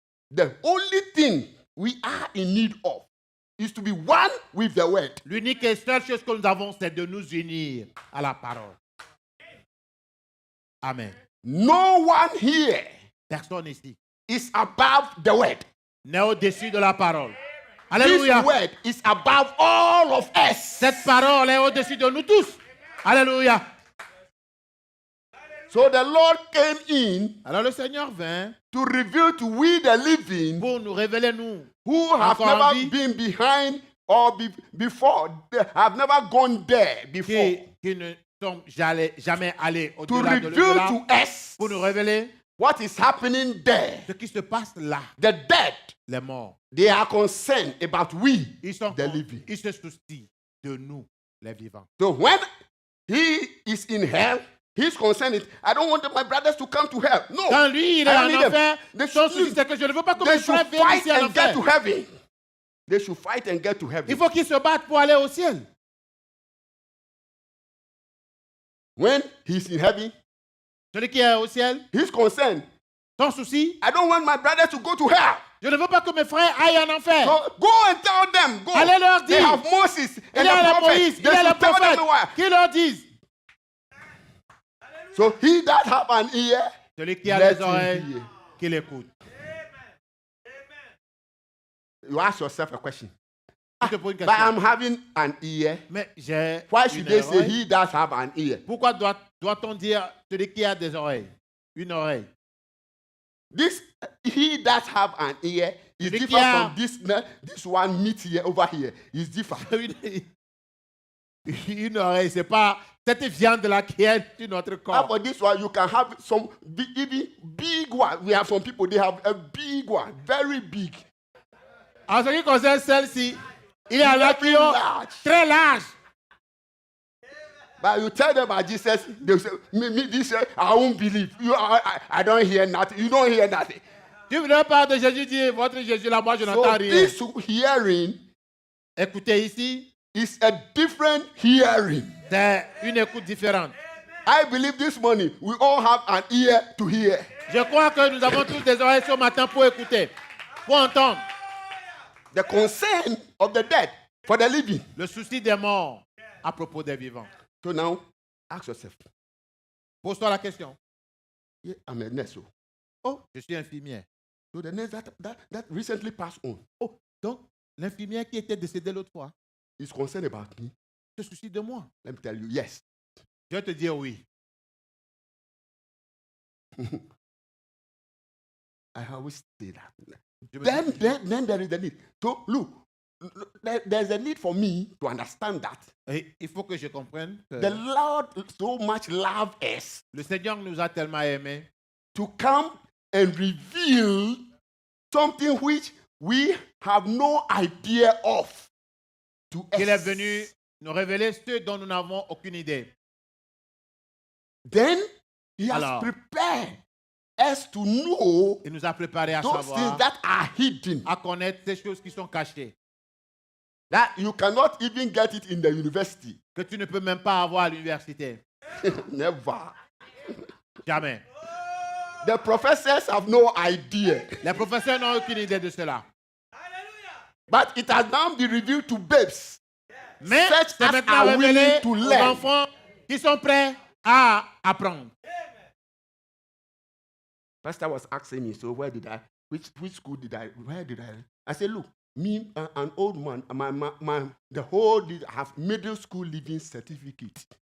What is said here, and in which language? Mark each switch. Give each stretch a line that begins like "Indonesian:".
English: The only thing we are in need of is to be one with the word.
French: L'unique et seule chose que nous avons, c'est de nous unir à la parole.
English: Amen. No one here
French: Personne ici
English: is above the word.
French: n'est au-dessus de la parole.
English: This
French: Alléluia.
English: word is above all of us.
French: Cette parole est au-dessus de nous tous. Alléluia.
English: So the Lord came in
French: Alors le Seigneur vint
English: to reveal to we the living
French: pour nous révéler, nous,
English: who have
French: encore en vie,
English: never been behind or before, they have never gone there before,
French: qui ne sont jamais allés
English: to
French: au-delà de
English: reveal
French: là,
English: to us
French: pour nous révéler
English: what is happening there.
French: ce qui se passe là.
English: The dead,
French: Les morts,
English: they are concerned about we,
French: ils
English: the living.
French: se soucient de nous, les vivants.
English: So when he is in hell, he's concerned. I don't want my brothers to come to hell. No.
French: Quand lui, il est
English: I
French: en
English: need them.
French: enfer,
English: They
French: son
English: should-
French: souci, c'est que je ne veux pas que
English: They
French: mes frères
English: should
French: viennent
English: fight
French: ici en
English: and get to
French: enfer.
English: heaven. They should fight and get to
French: Il
English: heaven.
French: faut qu'ils se battent pour aller au ciel.
English: When he's in heaven,
French: Celui qui est au ciel,
English: he's concerned.
French: son souci,
English: I don't want my brothers to go to hell.
French: je ne veux pas que mes frères aillent en enfer.
English: So go and tell them. Go.
French: Allez leur
English: They
French: dire.
English: have Moses
French: Il
English: and
French: y a
English: the
French: les
English: prophet.
French: Moïse, il
English: They
French: y a les
English: should tell them
French: prophètes
English: why.
French: qui leur disent.
English: So he that have an ear,
French: Celui qui a
English: let
French: les
English: him
French: oreilles,
English: hear.
French: qu'il écoute.
English: You ask yourself a question.
French: Je te pose une
English: But
French: question.
English: I'm having an ear.
French: Mais j'ai
English: Why
French: une
English: should they say
French: oreille.
English: he does have an ear?
French: Pourquoi doit-on dire celui qui a des oreilles? Une oreille.
English: This he that have an ear is
French: Celui qui
English: different
French: a-
English: from this one meat here over here. Is different.
French: Une oreille, c'est pas cette viande là qui est sur notre
English: And
French: corps.
English: for this one, you can have some even big one. We have some people, they have a big one, very big.
French: En ce qui concerne celle-ci, il y en a qui ont
English: Large.
French: très large.
English: But you tell them about Jesus, they say, me this I won't believe. I don't hear nothing. You don't hear nothing.
French: Tu veux parler de Jésus, dis votre Jésus là, moi je n'entends
English: So
French: rien.
English: this hearing
French: Écoutez ici,
English: is a different hearing.
French: c'est une écoute différente.
English: I believe this morning we all have an ear to hear.
French: Je crois que nous avons tous des oreilles ce matin pour écouter, pour entendre.
English: The concern of the dead for the living.
French: Le souci des morts à propos des vivants.
English: So now, ask yourself,
French: Pose-toi la question.
English: yeah, I'm a nurse.
French: Oh, je suis infirmière.
English: So the nurse that recently passed on
French: Oh, donc l'infirmière qui était décédée l'autre fois
English: is concerned about me.
French: se soucie de moi.
English: Let me tell you, yes.
French: Je vais te dire oui.
English: I always say that.
French: Je me
English: Then
French: dis-
English: there is a need. So look, there's a need for me to understand that
French: Et il faut que je comprenne que
English: the Lord so much loved us
French: le Seigneur nous a tellement aimés
English: to come and reveal something which we have no idea of to
French: qu'il est
English: us.
French: venu nous révéler ce dont nous n'avons aucune idée.
English: Then he has
French: Alors.
English: prepared us to know
French: Il nous a préparés à
English: those
French: savoir,
English: things that are hidden,
French: à connaître ces choses qui sont cachées,
English: that you cannot even get it in the university.
French: que tu ne peux même pas avoir à l'université.
English: Never.
French: Jamais.
English: The professors have no idea.
French: Les professeurs n'ont aucune idée de cela.
English: But it has now been revealed to babes.
French: Mais
English: Such
French: c'est
English: as
French: maintenant
English: are
French: révélé
English: willing to
French: aux
English: learn.
French: enfants qui sont prêts à apprendre.
English: Pastor was asking me, so which school where did I? I said, look, me, an old man, the whole, I have middle school living certificate.